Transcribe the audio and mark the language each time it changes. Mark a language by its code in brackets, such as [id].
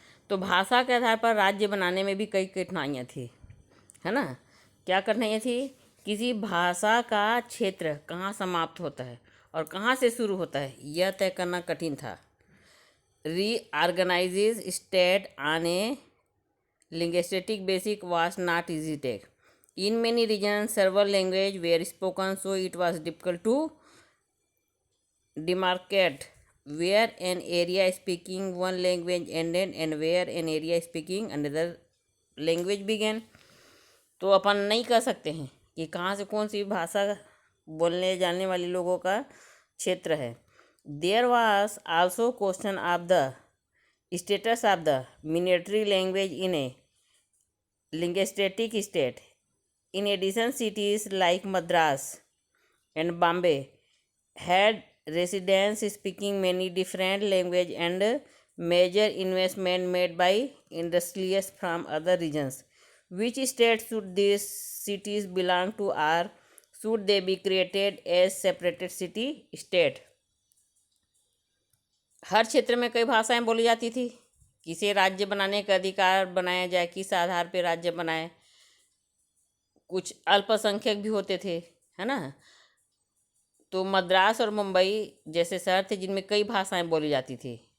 [hi] तो भाषा के आधार पर राज्य बनाने में भी कई कठिनाइयाँ थी, है ना। क्या कठिनाइयाँ थी, किसी भाषा का क्षेत्र कहाँ समाप्त होता है और कहाँ से शुरू होता है यह तय करना कठिन था। [en] Reorganise state on a linguistic basic was not easy take. In many regions, several languages were spoken, so it was difficult to demarcate where an area speaking one language ended and where an area speaking another language began. [hi] तो अपन नहीं कर सकते हैं कि कहाँ से कौन सी भाषा बोलने जाने वाले लोगों का क्षेत्र है। [en] There was also question of the status of the minority language in a linguistic state. In addition, cities like Madras and Bombay had residents speaking many different languages and major investment made by industrialists from other regions. Which states should these cities belong to, or should they be created as separated city state? [hi] हर क्षेत्र में कई भाषाएं बोली जाती थी। किसे राज्य बनाने का अधिकार बनाया जाए, किस आधार पर राज्य बनाए। कुछ अल्पसंख्यक भी होते थे, है ना। तो मद्रास और मुंबई जैसे शहर थे जिनमें कई भाषाएं बोली जाती थी।